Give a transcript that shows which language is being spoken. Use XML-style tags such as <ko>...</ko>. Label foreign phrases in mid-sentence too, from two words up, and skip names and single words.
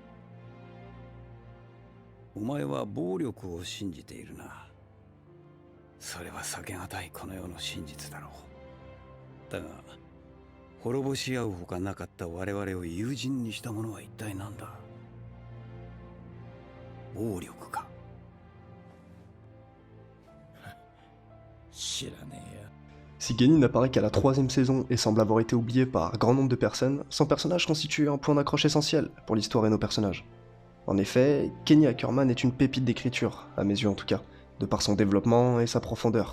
<ja>お前は暴力を信じているな。それは避けがたいこの世の真実だろう。だが、滅ぼし合うほかなかった我々を友人にしたものは一体何だ？暴力か。</ja> <fr>Si Kenny n'apparaît qu'à la 3e saison et semble avoir été oublié par grand nombre de personnes, son personnage constitue un point d'accroche essentiel pour l'histoire et nos personnages. En effet, Kenny Ackerman est une pépite d'écriture, à mes yeux en tout cas, de par son développement et sa profondeur.</fr>